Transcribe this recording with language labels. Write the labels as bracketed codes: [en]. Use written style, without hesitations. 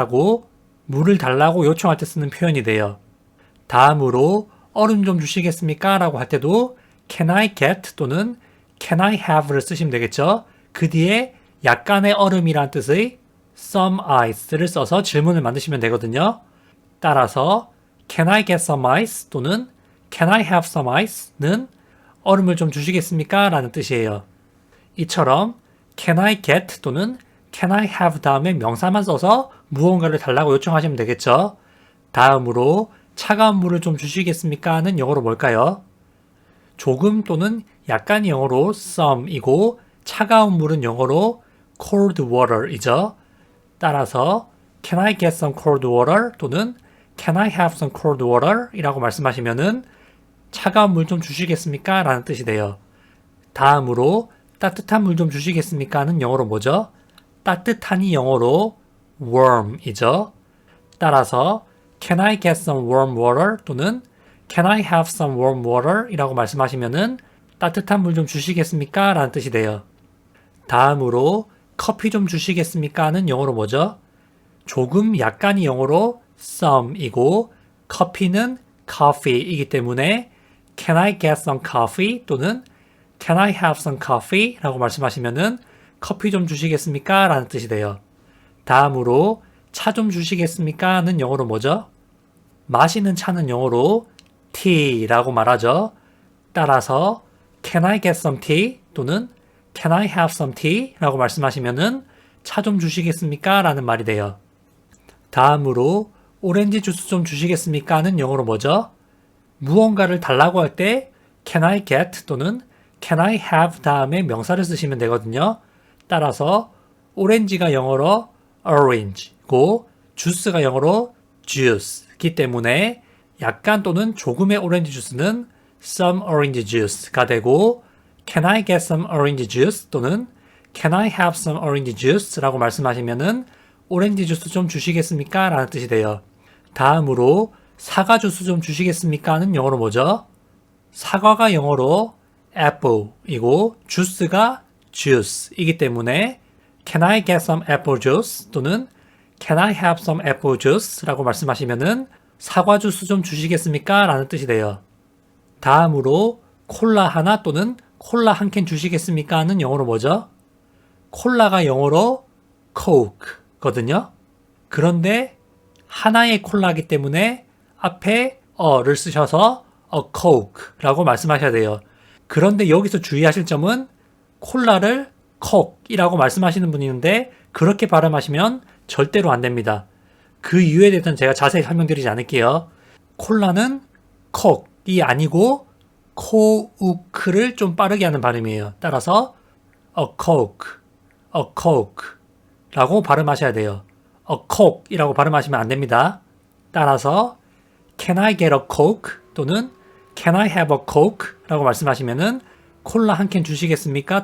[ko] 라고 물을 달라고 요청할 때 쓰는 표현이 돼요. 다음으로 얼음 좀 주시겠습니까? 라고 할 때도 [en] Can I get [ko] 또는 [en] Can I have [ko] 를 쓰시면 되겠죠. 그 뒤에 약간의 얼음이란 뜻의 some ice를 써서 질문을 만드시면 되거든요. 따라서 [en] Can I get some ice [ko] 또는 [en] Can I have some ice [ko] 는 얼음을 좀 주시겠습니까? 라는 뜻이에요. 이처럼 [en] Can I get [ko] 또는 [en] Can I have [ko] 다음에 명사만 써서 무언가를 달라고 요청하시면 되겠죠. 다음으로 차가운 물을 좀 주시겠습니까? 는 영어로 뭘까요? 조금 또는 약간이 영어로 some이고 차가운 물은 영어로 cold water이죠. 따라서 [en] Can I get some cold water [ko] 또는 [en] Can I have some cold water? [ko] 이라고 말씀하시면은 차가운 물 좀 주시겠습니까? 라는 뜻이 돼요. 다음으로 따뜻한 물 좀 주시겠습니까? 는 영어로 뭐죠? 따뜻한이 영어로 warm이죠. 따라서 [en] Can I get some warm water? [ko] 또는 [en] Can I have some warm water? [ko] 이라고 말씀하시면은 따뜻한 물 좀 주시겠습니까? 라는 뜻이 돼요. 다음으로 커피 좀 주시겠습니까? 는 영어로 뭐죠? 조금 약간이 영어로 some이고 커피는 coffee이기 때문에 [en] Can I get some coffee? 또는 Can I have some coffee? [ko] 라고 말씀하시면은 커피 좀 주시겠습니까? 라는 뜻이 돼요. 다음으로 차 좀 주시겠습니까? 는 영어로 뭐죠? 마시는 차는 영어로 tea라고 말하죠. 따라서 [en] Can I get some tea? [ko] 또는 [en] Can I have some tea? [ko] 라고 말씀하시면은 차 좀 주시겠습니까? 라는 말이 돼요. 다음으로 오렌지 주스 좀 주시겠습니까? 는 영어로 뭐죠? 무언가를 달라고 할 때 [en] Can I get [ko] 또는 [en] Can I have [ko] 다음에 명사를 쓰시면 되거든요. 따라서 오렌지가 영어로 orange고 주스가 영어로 juice이기 때문에 약간 또는 조금의 오렌지 주스는 some orange juice가 되고 [en] Can I get some orange juice [ko] 또는 [en] Can I have some orange juice [ko] 라고 말씀하시면은 오렌지 주스 좀 주시겠습니까? 라는 뜻이 돼요. 다음으로 사과 주스 좀 주시겠습니까? 는 영어로 뭐죠? 사과가 영어로 apple이고 주스가 juice이기 때문에 [en] Can I get some apple juice? 또는 Can I have some apple juice? [ko] 라고 말씀하시면은 사과 주스 좀 주시겠습니까? 라는 뜻이 돼요. 다음으로 콜라 하나 또는 콜라 한 캔 주시겠습니까? 는 영어로 뭐죠? 콜라가 영어로 coke거든요. 그런데 하나의 콜라이기 때문에 앞에 어를 쓰셔서 a coke라고 말씀하셔야 돼요. 그런데 여기서 주의하실 점은 콜라를 coke이라고 말씀하시는 분이 있는데 그렇게 발음하시면 절대로 안 됩니다. 그 이유에 대해서는 제가 자세히 설명드리지 않을게요. 콜라는 coke이 아니고 coke를 좀 빠르게 하는 발음이에요. 따라서 a coke, a coke 라고 발음하셔야 돼요. a coke 이라고 발음하시면 안 됩니다. 따라서 [en] can I get a coke [ko] 또는 [en] can I have a coke [ko] 라고 말씀하시면은 콜라 한 캔 주시겠습니까?